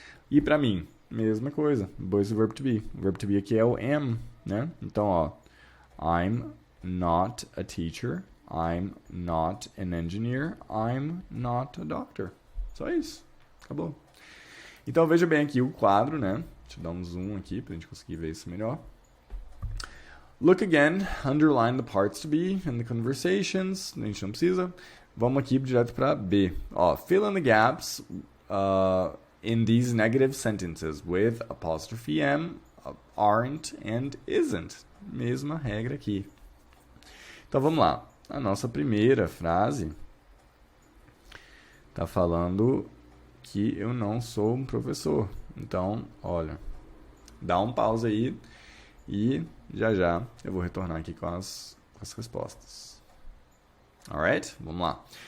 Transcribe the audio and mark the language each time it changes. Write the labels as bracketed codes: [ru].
[pt] E para mim, mesma coisa. Depois do verb to be. O verb to be aqui é o am, né? Então, ó. [en] I'm not a teacher. I'm not an engineer. I'm not a doctor. [pt] Só isso. Acabou. Então, veja bem aqui o quadro, né? Deixa eu dar um zoom aqui pra gente conseguir ver isso melhor. [en] Look again, underline the parts to be in the conversations. [pt] A gente não precisa. Vamos aqui direto para B. [en] Ó, fill in the gaps in these negative sentences with apostrophe M, aren't and isn't. [pt] Mesma regra aqui. Então vamos lá. A nossa primeira frase está falando que eu não sou um professor. Então, olha, dá um pause aí e já eu vou retornar aqui com as respostas. Alright? Vamos lá.